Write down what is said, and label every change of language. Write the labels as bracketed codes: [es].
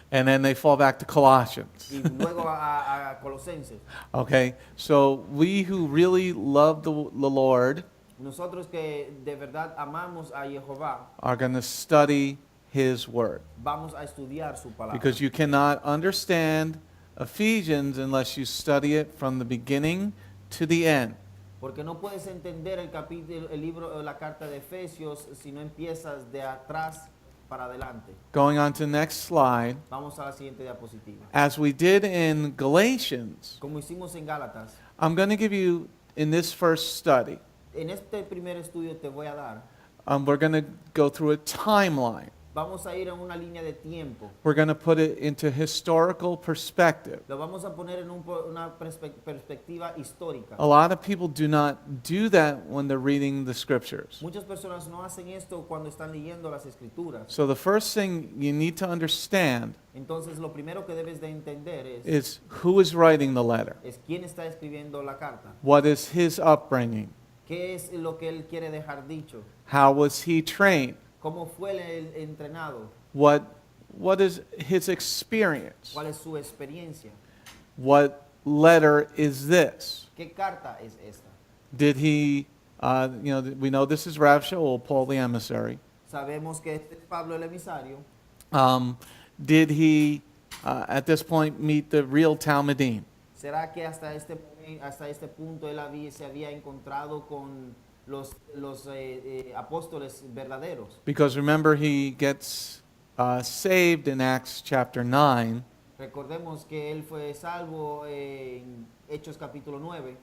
[en] and then they fall back to Colossians. [es] y luego a Colosenses. [en] Okay, so we who really love the Lord [es] Nosotros que de verdad amamos a Jehová, [en] are going to study His Word. [es] vamos a estudiar su palabra. [en] Because you cannot understand Ephesians unless you study it from the beginning to the end. [es] Porque no puedes entender el capítulo, el libro, la carta de Efesios si no empiezas de atrás para adelante. [en] Going on to the next slide. [es] Vamos a la siguiente diapositiva. [en] As we did in Galatians, [es] Como hicimos en Gálatas, [en] I'm going to give you, in this first study, [es] en este primer estudio te voy a dar, [en] we're going to go through a timeline. [es] vamos a ir a una línea de tiempo. [en] We're going to put it into historical perspective. [es] Lo vamos a poner en una perspectiva histórica. [en] A lot of people do not do that when they're reading the scriptures. [es] Muchas personas no hacen esto cuando están leyendo las escrituras. [en] So the first thing you need to understand [es] Entonces lo primero que debes de entender [en] is who is writing the letter. [es] es quién está escribiendo la carta. [en] What is his upbringing? [es] ¿Qué es lo que él quiere dejar dicho? [en] How was he trained? [es] ¿Cómo fue el entrenado? [en] What is his experience? [es] ¿Cuál es su experiencia? [en] What letter is this? [es] ¿Qué carta es esta? [en] Did he, we know this is Rav Shaul, Paul the emissary. [es] Sabemos que este es Pablo el emisario. [en] did he, at this point, meet the real Talmudim? [es] ¿Será que hasta este punto él se había encontrado con los apóstoles verdaderos? [en] Because remember, he gets saved in Acts chapter 9, [es] Recordemos que él fue salvo en Hechos capítulo 9.